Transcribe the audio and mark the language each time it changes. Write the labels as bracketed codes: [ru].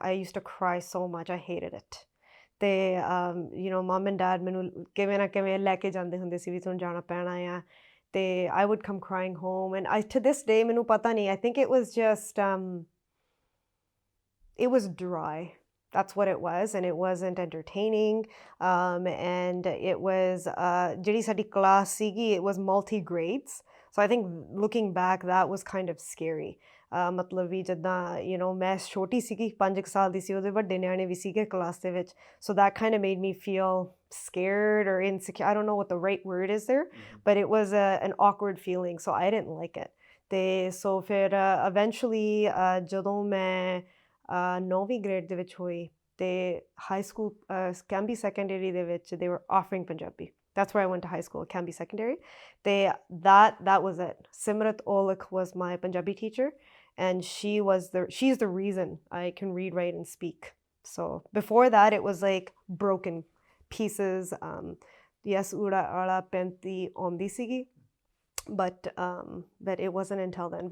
[en] I used to cry so much, I hated it, ਅਤੇ mum and dad [pa] ਮੈਨੂੰ ਕਿਵੇਂ ਨਾ ਕਿਵੇਂ ਲੈ ਕੇ ਜਾਂਦੇ ਹੁੰਦੇ ਸੀ ਵੀ ਤੁਹਾਨੂੰ ਜਾਣਾ ਪੈਣਾ ਆ, [en] ਅਤੇ I would come crying home and I to this day [pa] ਮੈਨੂੰ ਪਤਾ ਨਹੀਂ, [en] I think it was just it was dry. That's what it was, and it wasn't entertaining, and it was [pa] ਜਿਹੜੀ ਸਾਡੀ class ਸੀਗੀ, [en] it was multi-grades, so I think looking back that was kind of scary. [pa] ਮਤਲਬ ਵੀ ਜਿੱਦਾਂ ਮੈਂ ਛੋਟੀ ਸੀਗੀ, 5 ਸਾਲ ਦੀ ਸੀ, ਉਹਦੇ ਵੱਡੇ ਨਿਆਣੇ ਵੀ ਸੀਗੇ ਕਲਾਸ ਦੇ ਵਿੱਚ, [en] so that kind of made me feel scared or insecure. I don't know what the right word is there, but it was an awkward feeling, so I didn't like it. [pa] ਅਤੇ ਸੋ ਫਿਰ eventually ਜਦੋਂ ਮੈਂ 9ਵੀਂ grade ਦੇ ਵਿੱਚ ਹੋਈ, ਅਤੇ high school ਕੈਂਬੀ secondary ਦੇ ਵਿੱਚ [en] they were offering [pa] Punjabi. [en] That's where I went to high school, Canby Secondary. That was it. Simrat Olik was my Punjabi teacher, and she's the reason I can read, write, and speak. So before that, it was like broken pieces. Yes, [pa] ura ala penti ondi sigi, [en] but it wasn't until then.